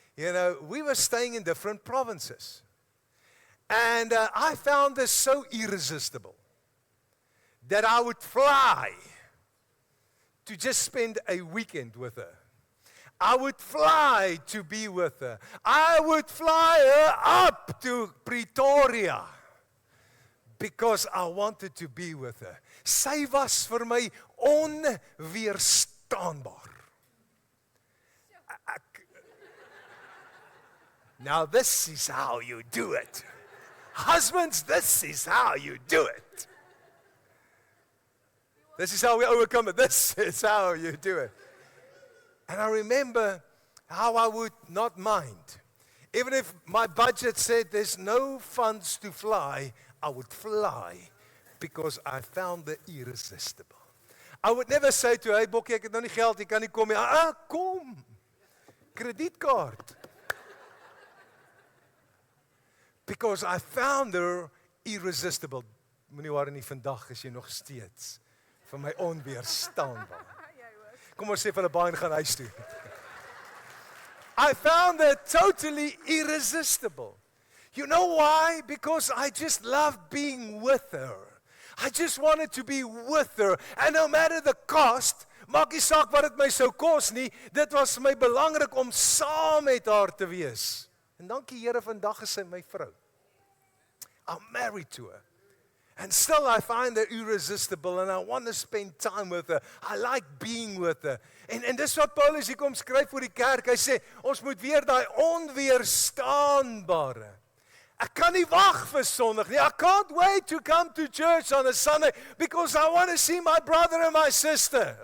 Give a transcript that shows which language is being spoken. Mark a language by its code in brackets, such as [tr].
[en] You know, we were staying in different provinces. And I found this so irresistible that I would fly to just spend a weekend with her. I would fly to be with her. I would fly her up to Pretoria because I wanted to be with her. [af] Sy was vir my onweerstaanbaar. [en] Now this is how you do it. Husbands, this is how you do it. This is how we overcome it. This is how you do it. And I remember how I would not mind. Even if my budget said there's no funds to fly, I would fly because I found the irresistible. I would never say to her, hey Bokkie, [af] ek het nou nie geld, jy kan nie kom nie. Kom. Kredietkaart. [en] Because I found her irresistible. [af] Moenie worry nie, vandag is jy nog steeds vir my onweerstaanbaar. Kom ons sê vir 'n baie gaan huis toe. [en] I found her totally irresistible. You know why? Because I just loved being with her. I just wanted to be with her. And no matter the cost, [af] maak nie saak wat dit my sou kos nie, dit was vir my belangrik om saam met haar te wees. En dankie Here, vandag is sy my vrou. [en] I'm married to her. And still I find her irresistible and I want to spend time with her. I like being with her. [af] En dis wat Paulus hier kom skryf vir die kerk. Hy sê, ons moet weer daai onweerstaanbare. Ek kan nie wag vir Sondag nie. [en] I can't wait to come to church on a Sunday because I want to see my brother and my sister.